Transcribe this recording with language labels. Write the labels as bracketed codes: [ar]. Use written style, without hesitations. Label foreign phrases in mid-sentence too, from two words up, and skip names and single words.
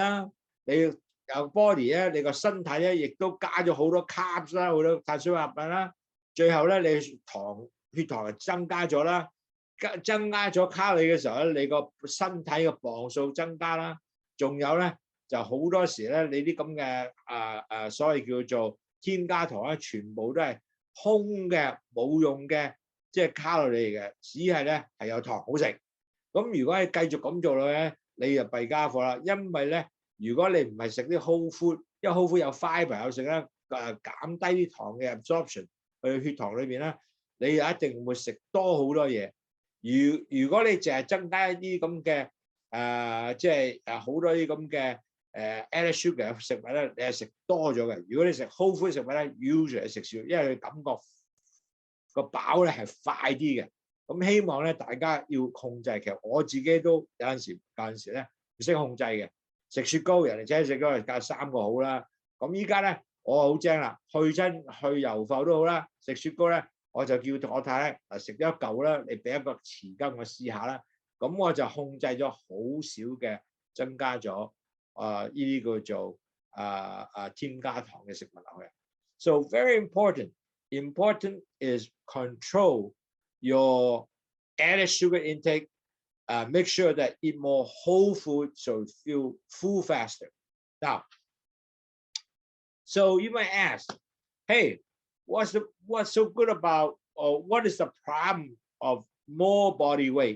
[yue] 啦，你有 body 咧，你個身體咧亦都加咗好多 carbs 啦，好多碳水化合物啦，最後咧你血糖係增加咗啦，增加咗卡路里嘅時候咧，你個身體嘅磅數增加啦，仲有咧就好多時咧你啲咁嘅所謂叫做添加糖咧，全部都係空嘅冇用嘅。即係卡路里嚟嘅，只係咧係有糖好食。咁如果你繼續咁做咧，你就弊家伙啦。因為咧，如果你唔係食啲 [en] whole food， [yue] 因為 [en] whole food [yue] 有 fibre 有食咧，減低啲糖嘅 absorption 去血糖裏邊咧，你又一定會食多好多嘢。如果你淨係增加一啲咁嘅即係好多啲咁嘅 [en] added sugar [yue] 嘅食物咧，你係食多咗嘅。如果你食 [en] whole food [yue] 食物咧 ，usually 係食少，因為你感覺個飽咧係快啲嘅。咁希望咧大家要控制，其實我自己都有陣時咧唔識控制嘅，食雪糕人哋請食嗰個加3個好啦。咁依家咧我好精啦，去油埠都好啦，食雪糕咧我就叫我太太食咗一嚿啦，你俾一個匙羹我試下啦。咁我就控制咗好少嘅增加咗呢啲叫做添加糖嘅食物落去。 [en] So very important. Important is control your added sugar intake. Make sure that eat more whole food so feel full faster. Now, so you might ask, hey, what's so good about, or what is the problem of more body weight?